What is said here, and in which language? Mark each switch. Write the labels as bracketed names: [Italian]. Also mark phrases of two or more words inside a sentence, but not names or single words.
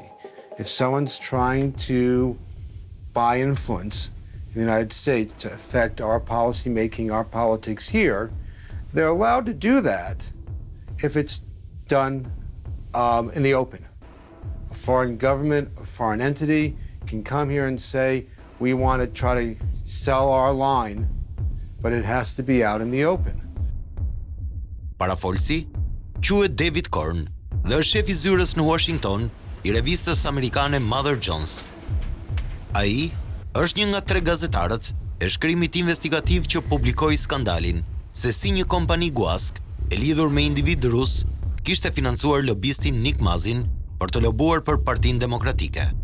[English] If someone's trying to buy influence in the United States to affect our policy making, our politics here, they're allowed to do that if it's done in the open. A foreign government, a foreign entity can come here and say, we want to try to sell our line, but it has to be out in the open. [Albanian] Parafolsi quhet David Korn dhe është shef i zyrës në Washington i revistës amerikane Mother Jones. Ai është një nga 3 gazetarët e shkrimit investigativ që publikoi skandalin se si një kompani guask e lidhur me individ rus kishte financuar lobistin Nick Mazin për të lobuar për Partinë Demokratike.